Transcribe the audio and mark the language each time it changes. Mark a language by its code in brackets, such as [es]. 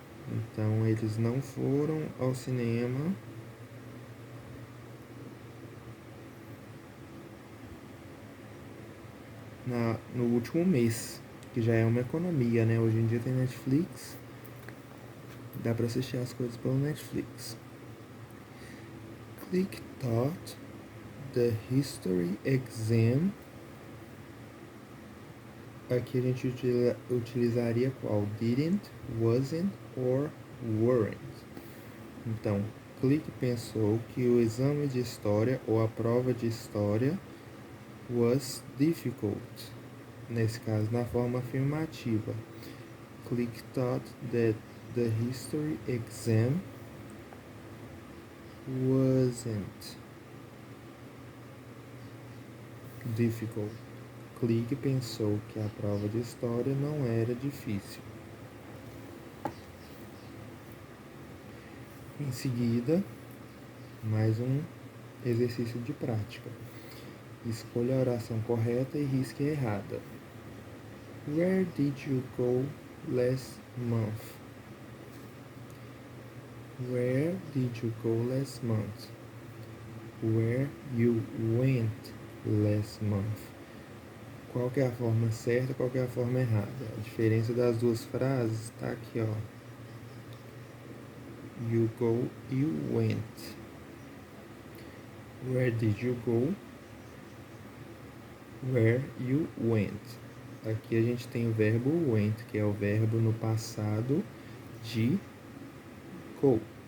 [pt] Então, eles não foram ao cinema no último mês, que já é uma economia, né? Hoje em dia tem Netflix, dá para assistir as coisas pelo Netflix. [en] Click taught the history exam. [pt] Aqui a gente utilizaria qual? [en] Didn't, wasn't or weren't. [pt] Então, Click pensou que o exame de história ou a prova de história [en] was difficult. [pt] Nesse caso, na forma afirmativa. [en] Click thought that the history exam wasn't difficult. [pt] Click pensou que a prova de história não era difícil. Em seguida, mais um exercício de prática. Escolha a oração correta e risque a errada. [en] Where did you go last month? Where did you go last month? Where you went last month. [pt] Qual que é a forma certa, qual que é a forma errada? A diferença das duas frases está aqui, ó. [en] You go, you went. Where did you go? Where you went. [pt] Aqui a gente tem o verbo went, que é o verbo no passado de go.